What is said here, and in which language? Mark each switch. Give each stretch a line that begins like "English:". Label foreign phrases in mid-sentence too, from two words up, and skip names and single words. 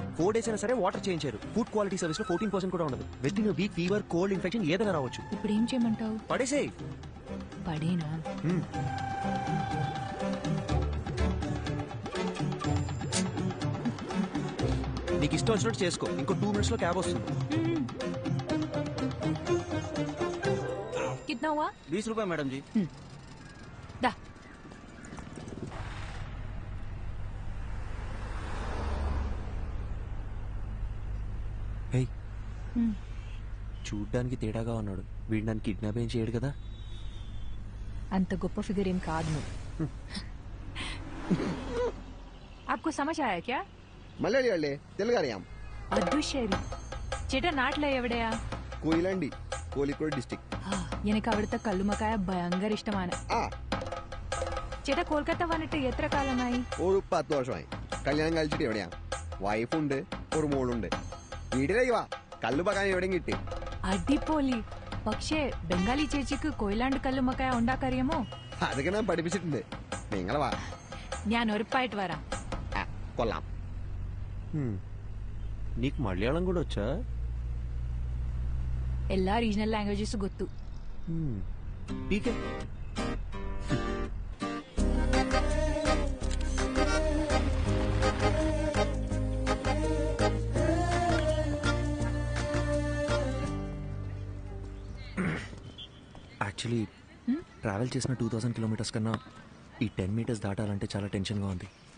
Telugu: 4 days అయినా సరే వాటర్ చేంజ్ చేయరు.
English: food quality service
Telugu: లో 14% కూడా ఉండదు.
English: with in week fever, cold, infection
Telugu: ఏదైనా రావచ్చు. ఇప్పుడు ఏం చేయమంటావు? పడేసేయ్. పడేనా? నీకు ఇష్టం వచ్చినట్టు చేసుకో. ఇంకో 2 minutes లో క్యాబ్ వస్తుంది.
Hindi: कितना हुआ? 20 रुपए मैडम जी. दा.
Telugu: హే, చూడ్డానికి తేడాగా ఉన్నాడు. వీడు నన్ను కిడ్నాప్ ఏం చేయడు కదా? అంత గొప్ప ఫిగర్ ఏం కాదు నువ్వు.
Hindi: आपको समझ आया क्या?
Malayalam: മലയാളി അല്ലേ? തെലുങ്കറിയാം. അതുശരി. ചേട്ടാ നാട്ടിലെ എവിടെയാ? കൊയിലാണ്ടി, കോഴിക്കോട് ഡിസ്ട്രിക്ട്. എനിക്ക് അവിടുത്തെ കല്ലുമക്കായ ഭയങ്കര ഇഷ്ടമാണ്. ചേട്ടാ കൊൽക്കത്ത വന്നിട്ട് എത്ര കാലമായി? ഒരു 10 വർഷമായി. കല്യാണം കഴിച്ചിട്ട് എവിടെയാ? വൈഫുണ്ട്, ഒരു മോളുണ്ട്. വീട്ടിലേക്ക് വാ, കല്ലുമക്കായ എവിടെയും കിട്ടി. അടിപൊളി. പക്ഷേ ബംഗാളി ചേച്ചിക്ക് കൊയിലാണ്ട് കല്ലുമക്കായ ഉണ്ടാക്കറിയാമോ? അതൊക്കെ ഞാൻ പഠിപ്പിച്ചിട്ടുണ്ട്. നിങ്ങളെ വാ, ഞാൻ ഉറപ്പായിട്ട് വരാം. കൊള്ളാം.
Telugu: నీకు మలయాళం కూడా వచ్చా?
English: എല്ലാ regional languages ಗೊತ್ತು.
Telugu: ఠీకే. యాక్చువల్లీ ట్రావెల్ చేసిన 2000 kilometers కన్నా ఈ 10 meters దాటాలంటే చాలా టెన్షన్గా ఉంది.